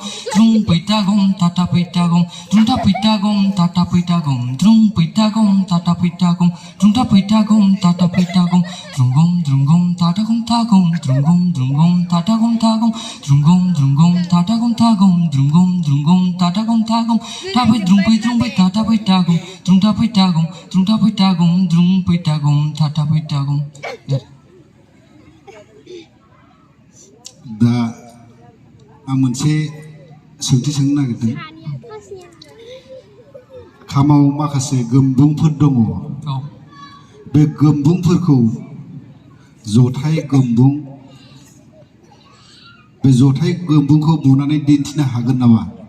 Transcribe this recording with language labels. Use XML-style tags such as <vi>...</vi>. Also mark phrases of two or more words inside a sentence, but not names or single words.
<brx>drumpai tagum tatapai tagum drumtapai tagum tatapai tagum drumpai tagum tatapai tagum drumtapai tagum tatapai tagum drungom tatagum tagum drungom tatagum tagum drungom tatagum tagum drungom tatagum tagum tapai drumpai tatapai tagum drumtapai tagum drumpai tagum tatapai tagum दा आं मोनसे सोंथि सोंनो नागिरदों खामाव माखासे गोमबुंफोर दङ बे गोमबुंफोरखौ जथाय गोमबुं बे जथाय गोमबुंखौ बुनानै दिन्थिनो हागोन नामा</brx>